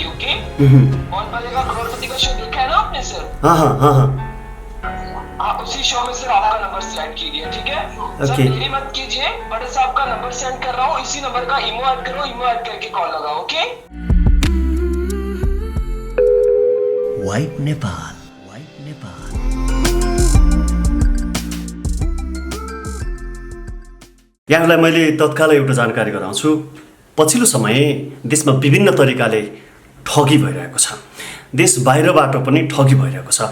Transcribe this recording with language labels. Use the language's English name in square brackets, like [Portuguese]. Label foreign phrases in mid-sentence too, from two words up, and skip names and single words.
[Hindi] ओके, कौन बनेगा करोड़पति का शो देखा है ना आपने सर? हाँ, उसी शो में सर आपका [English] number select [Hindi] कीजिए। ठीक है सर, देरी मत कीजिए, बड़े साहब का [English] number send [Hindi] कर रहा हूँ, इसी नंबर का ईमो ऐड करो, ईमो ऐड करके कॉल लगाओ। ओके, [Nepali] वाइब नेपाल, वाइब नेपाल। यहाँलाई मैले तत्काल एउटा जानकारी गराउँछु। पछिल्लो समय देशमा विभिन्न तरिकाले ठगी भइरहेको छ, देश बाहिरबाट पनि ठगी भइरहेको छ।